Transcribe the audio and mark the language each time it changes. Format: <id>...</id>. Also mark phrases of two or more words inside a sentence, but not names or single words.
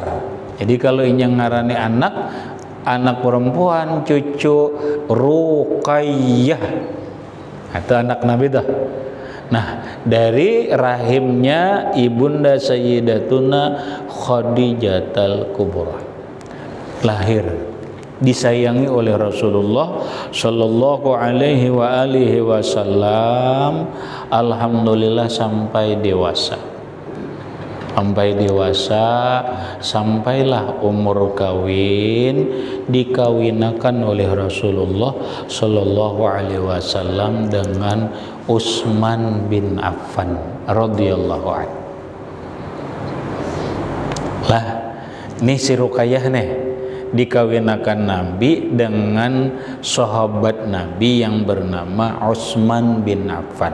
<bjn>Jadi kalau ini ngarani anak perempuan, cucu Ruqayyah.</bjn> <id>Itu anak Nabi tuh. Nah, dari rahimnya ibunda Sayyidatuna Khadijatul Kubra lahir, disayangi oleh Rasulullah</id> <ar>sallallahu alaihi wasallam.</ar> <id>Alhamdulillah sampai dewasa. Sampailah umur kawin, dikawinakan oleh Rasulullah</id> <ar>sallallahu alaihi wasallam</ar> <id>dengan Utsman bin Affan</id> <ar>radhiyallahu anhu.</ar> <id>Lah, ini si Ruqayyah nih dikawinakan Nabi dengan sahabat Nabi yang bernama Utsman bin Affan.</id>